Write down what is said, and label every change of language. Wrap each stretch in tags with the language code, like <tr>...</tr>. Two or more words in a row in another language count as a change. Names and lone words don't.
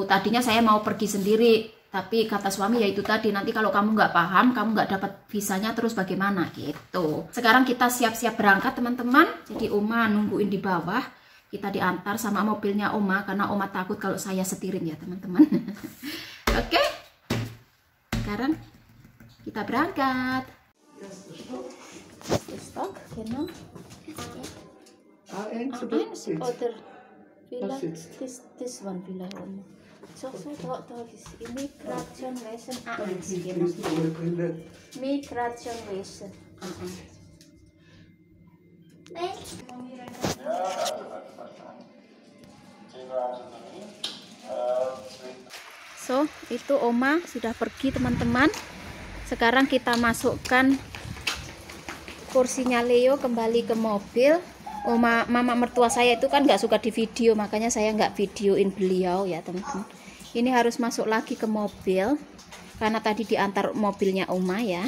<id>Tadinya saya mau pergi sendiri, tapi kata suami ya itu tadi, nanti kalau kamu nggak paham, kamu nggak dapat visanya, terus bagaimana gitu. Sekarang kita siap-siap berangkat teman-teman. Jadi oma nungguin di bawah, kita diantar sama mobilnya oma, karena oma takut kalau saya setirin ya teman-teman. Oke, sekarang kita berangkat.</id> <de>Stock, genau. Eins Oder vielleicht</de> <en>this one</en> <de>vielleicht Oma. So da ist Migration Wesen A1 genau. Migration Wesen A1. So,</de> <id>itu Oma sudah pergi teman-teman. Sekarang kita masukkan kursinya Leo kembali ke mobil. Mama mertua saya itu kan nggak suka di video, makanya saya nggak videoin beliau ya teman-teman. Ini harus masuk lagi ke mobil karena tadi diantar mobilnya Oma ya.</id>